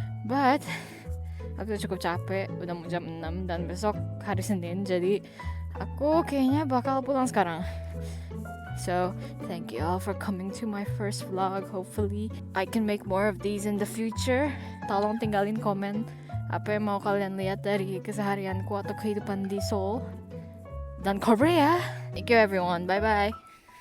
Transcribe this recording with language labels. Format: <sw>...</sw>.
<id>But aku cukup capek, udah mau jam 6 dan besok hari Senin, jadi aku kayaknya bakal pulang sekarang.</id> <en>So, thank you all for coming to my first vlog. Hopefully, I can make more of these in the future.</en> <id>Tolong tinggalin komen apa yang mau kalian lihat dari keseharianku atau kehidupan di Seoul dan Korea.</id> <en>Thank you everyone, bye-bye.</en>